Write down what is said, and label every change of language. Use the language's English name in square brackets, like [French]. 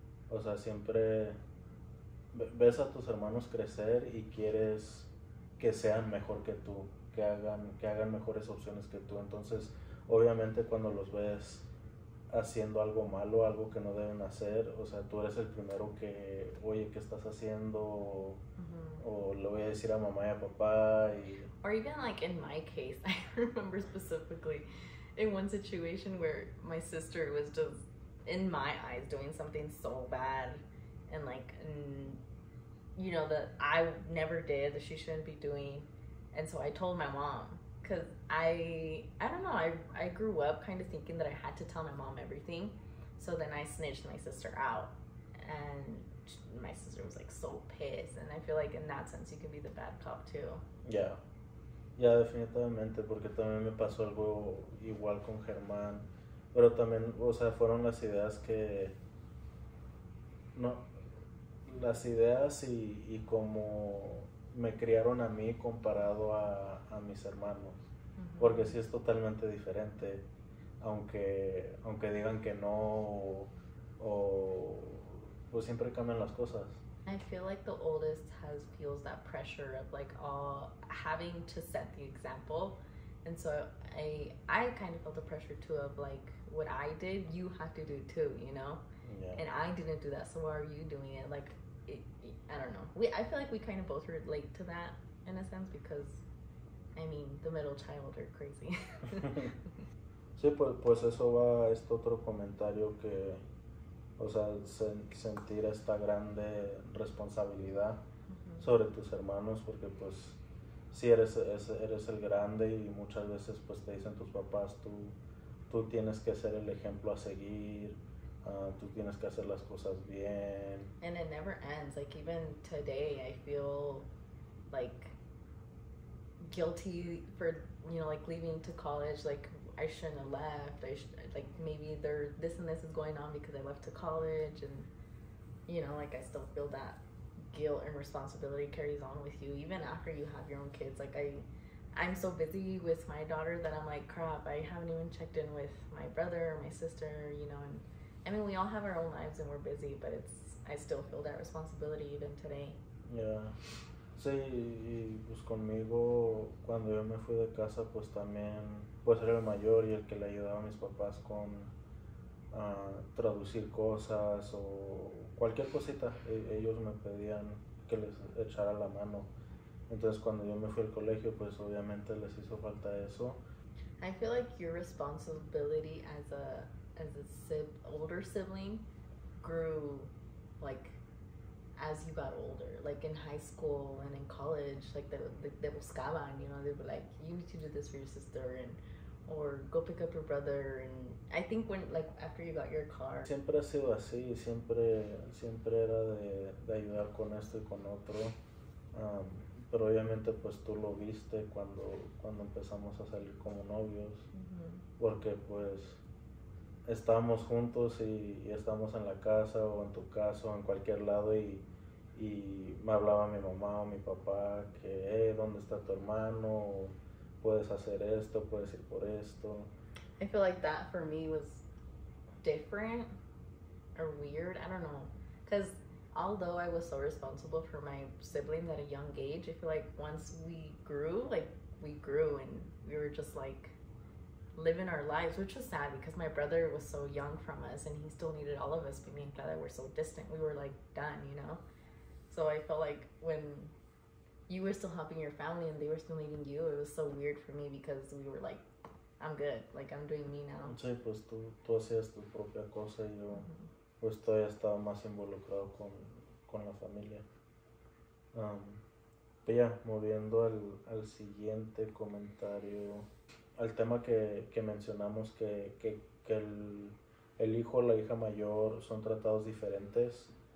[Spanish] O sea, siempre ves a tus hermanos crecer y quieres que sean mejor que tú, que hagan mejores opciones que tú. Entonces, obviamente cuando los ves haciendo algo malo, algo que no deben hacer, o sea, tú eres el primero que, oye, ¿qué estás haciendo? O le voy a decir a mamá y a papá. [English] Or even like in my case, I remember specifically in one situation where my sister was just, in my eyes, doing something so bad, and like, you know, that I never did, that she shouldn't be doing. And so I told my mom, because I don't know, I grew up kind of thinking that I had to tell my mom everything. So then I snitched my sister out, and my sister was like so pissed. And I feel like in that sense you can be the bad cop too. [Spanish] Ya, definitivamente, porque también me pasó algo igual con Germán, pero también, o sea, fueron las ideas que, no, las ideas y como me criaron a mí comparado a mis hermanos, porque sí es totalmente diferente, aunque digan que no, o pues siempre cambian las cosas. [English] I feel like the oldest feels that pressure of like having to set the example, and so I kind of felt the pressure too of like what I did, you have to do too, you know. Yeah. And I didn't do that, so why are you doing it? Like, I don't know. I feel like we kind of both relate to that in a sense, because I mean, the middle child are crazy. [Spanish] Sí, pues eso va a este otro comentario que, o sea, sentir esta grande responsabilidad sobre tus hermanos, porque pues si eres el grande y muchas veces pues te dicen tus papás, tú tienes que ser el ejemplo a seguir, tú tienes que hacer las cosas bien. [English] And it never ends. Like even today I feel like guilty for, you know, like leaving to college. Like I shouldn't have left. Like maybe this and this is going on because I left to college, and you know, like I still feel that guilt and responsibility carries on with you even after you have your own kids. Like I'm so busy with my daughter that I'm like, crap, I haven't even checked in with my brother or my sister, you know. And I mean, we all have our own lives and we're busy, but I still feel that responsibility even today. Yeah. [Spanish] Sí, y pues conmigo, cuando yo me fui de casa, pues también, pues era el mayor y el que le ayudaba a mis papás con traducir cosas o cualquier cosita. Ellos me pedían que les echara la mano. Entonces cuando yo me fui al colegio, pues obviamente les hizo falta eso. [English] I feel like your responsibility as a older sibling grew like as you got older, like in high school and in college. Like they [Spanish] buscaban, [English] you know, they were like, you need to do this for your sister, and or go pick up your brother. And I think when, like, after you got your car, [Spanish] siempre ha sido así, siempre era de ayudar con esto y con otro. Pero obviamente pues tú lo viste cuando empezamos a salir como novios, porque pues estábamos juntos y estábamos en la casa o en tu casa o en cualquier lado y me hablaba mi mamá o mi papá que, ¿dónde está tu hermano? Puedes hacer esto, puedes ir por esto. [English] I feel like that for me was different or weird, I don't know, because although I was so responsible for my siblings at a young age, I feel like once we grew and we were just like living our lives, which was sad because my brother was so young from us and he still needed all of us, but me and Clara were so distant. We were like done, you know? So I felt like when you were still helping your family and they were still needing you, it was so weird for me because we were like, I'm good, like I'm doing me now. [Spanish] Sí, pues tú hacías tu propia cosa y yo pues todavía estaba más involucrado con la familia. Pero ya, moviendo al siguiente comentario, al tema que mencionamos que el hijo o la hija mayor son tratados diferentes.